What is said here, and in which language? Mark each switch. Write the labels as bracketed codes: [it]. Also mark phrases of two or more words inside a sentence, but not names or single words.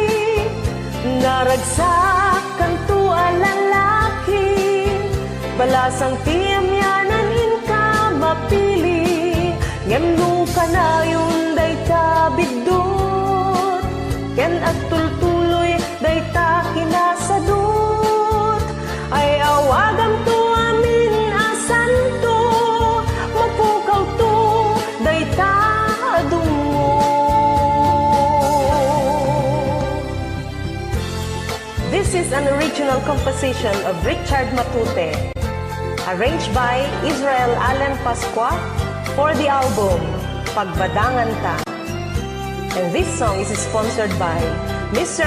[ilo] naragsak kanto alalaki, balasang tiyamyanan in ka mapili, ngem no kanayon dayta bidot, ken at tultuloy dayta kinasadot, ay awagam to amin asan to, mapukaw to dayta adungo. [en] This is an original composition of Richard Matute, arranged by Israel Allen Pasqua for the album Pagbadangan Ta. And this song is sponsored by Mr.